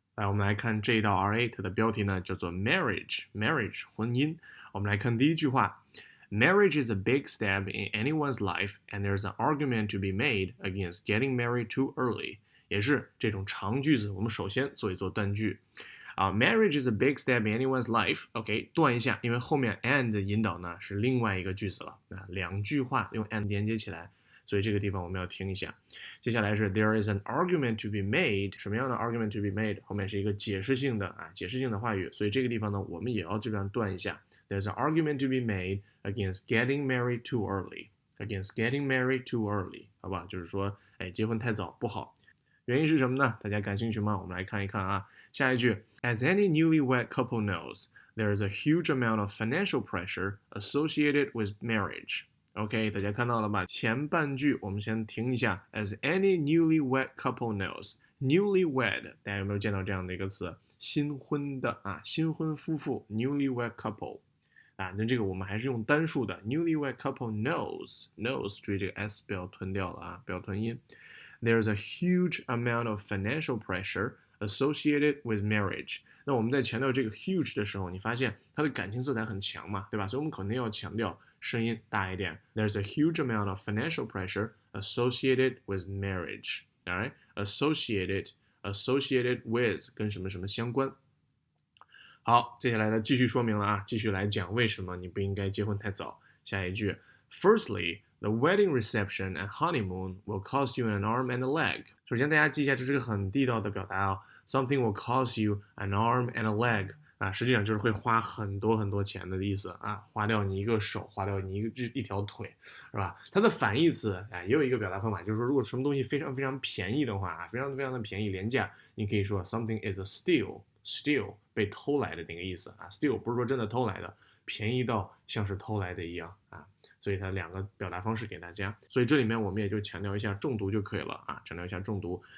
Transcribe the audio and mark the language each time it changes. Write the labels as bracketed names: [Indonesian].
[Chinese] 来，我们来看这一道 R8 的标题呢，叫做 Marriage 婚姻。我们来看第一句话 [English] Marriage is a big step in anyone's life, and there's an argument to be made against getting married too early. [Chinese] 也是这种长句子，我们首先做一做断句。 [English] Marriage is a big step in anyone's life. [Chinese] OK， 断一下，因为后面 and 的引导呢是另外一个句子了。两句话用 and 连接起来，所以这个地方我们要停一下。接下来是 [English] there is an argument to be made， [Chinese] 什么样的 [English] argument to be made？ [Chinese] 后面是一个解释性的话语，所以这个地方呢，我们也要这边断一下。 [English] There's an argument to be made against getting married too early. Against getting married too early， [Chinese] 好吧，就是说，结婚太早不好。原因是什么呢？大家感兴趣吗？我们来看一看啊。下一句 [English] ，As any newlywed couple knows, there is a huge amount of financial pressure associated with marriage. OK， [Chinese] 大家看到了吧？前半句我们先停一下。 [English] As any newlywed couple knows, [Chinese] newlywed， 大家有没有见到这样的一个词？新婚的新婚夫妇 ，newlywed couple。那这个我们还是用单数的 [English] newlywed couple knows， [Chinese] 注意这个 s 不要吞掉了不要吞音。 [English] There's a huge amount of financial pressure associated with marriage. [Chinese] 那我们在强调这个 huge 的时候，你发现它的感情色彩很强嘛，对吧？所以我们肯定要强调声音大一点。 [English] There's a huge amount of financial pressure associated with marriage. Alright, associated with [Chinese] 跟什么什么相关。好，接下来呢继续说明了继续来讲为什么你不应该结婚太早。下一句 [English] ，Firstly, the wedding reception and honeymoon will cost you an arm and a leg. [Chinese] 首先大家记一下，这是个很地道的表达 [English] Something will cost you an arm and a leg. [Chinese] 实际上就是会花很多很多钱的意思花掉你一个手，花掉你一条腿，是吧？它的反义词也有一个表达方法，就是说如果什么东西非常非常便宜的话非常非常的便宜廉价，你可以说 [English] something is a steal [Chinese] 被偷来的那个意思steal 不是说真的偷来的，便宜到像是偷来的一样所以它两个表达方式给大家，所以这里面我们也就强调一下重读就可以了强调一下重读。